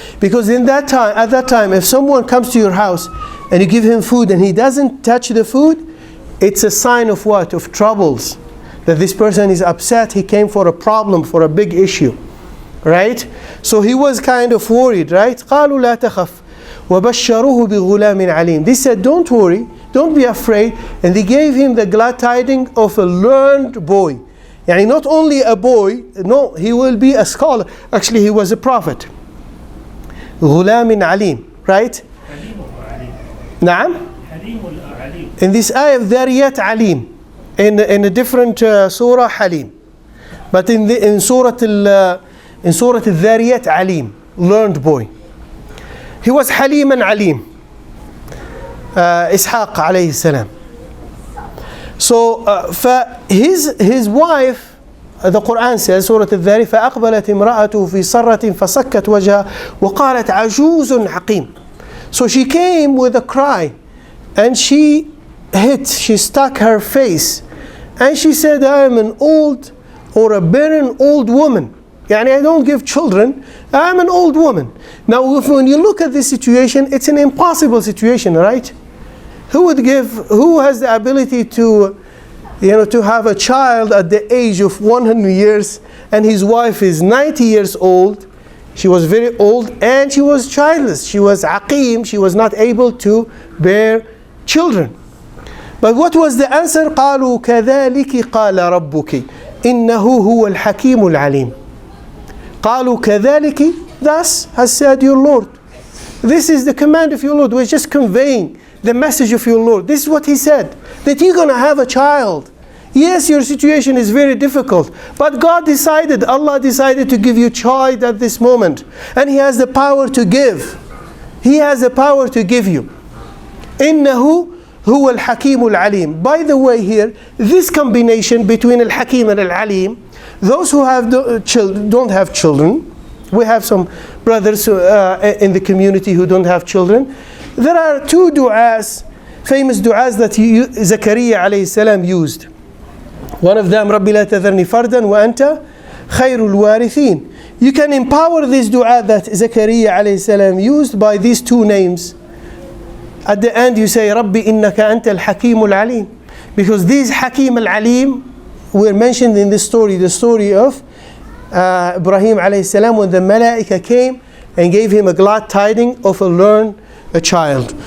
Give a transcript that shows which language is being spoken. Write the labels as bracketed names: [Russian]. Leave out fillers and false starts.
[English] Because at that time, if someone comes to your house and you give him food and he doesn't touch the food, it's a sign of what? Of troubles. That this person is upset, he came for a problem, for a big issue. Right? So he was kind of worried, right? [Arabic] قالوا لا تخف وبشروه بغلام عليم. [English] They said, don't worry, don't be afraid. And they gave him the glad tidings of a learned boy. Yani not only a boy, no, he will be a scholar. Actually, he was a prophet. [Arabic] غلام عليم, [English] right? [Arabic] نعم. [English] In this ayah of Dhariyat Alim. In a different surah, Halim. But in Surah Al-Dhariyat Alim, learned boy. He was Halim and Alim. Ishaq alayhi salam. So his wife, the Quran says, Surah Al-Dhari, [Arabic] فَأَقْبَلَتْ امْرَأَتُهُ فِي صَرَّةٍ فَسَكَّتْ وَجْهَهَا وَقَالَتْ عَجُوزٌ حَقِيمٌ. [English] So she came with a cry and she stuck her face and she said, I am an old or a barren old woman. Yani I don't give children, I am an old woman. Now when you look at this situation, it's an impossible situation, right? Who has the ability to have a child at the age of 100 years and his wife is 90 years old? She was very old and she was childless. She was aqim, she was not able to bear children. But what was the answer? [Arabic] قالوا كذلك قال ربك إنه هو الحكيم العليم. قالوا كذلك, [English] thus has said your Lord. This is the command of your Lord. We're just conveying the message of your Lord. This is what he said, that you're going to have a child. Yes, your situation is very difficult, but Allah decided to give you a child at this moment. And He has the power to give. He has the power to give you. [Arabic] إِنَّهُ هُوَ الْحَكِيمُ الْعَلِيمُ. [English] By the way here, this combination between Al-Hakim and Al-Alim, those who don't have children, we have some brothers in the community who don't have children. There are two du'as, famous du'as that Zakaria alayhi salam used. One of them, [Arabic] رَبِّ لَا تَذَرْنِي فَرْدًا وَأَنْتَ خَيْرُ الْوَارِثِينَ. [English] You can empower this du'a that Zakaria alayhi salam used by these two names. At the end you say, [Arabic] رَبِّ إِنَّكَ أَنْتَ الْحَكِيمُ الْعَلِيمُ. [English] Because these Hakim al-Alim were mentioned in this story, the story of Ibrahim alayhi salam, when the Malaika came and gave him a glad tiding of a child.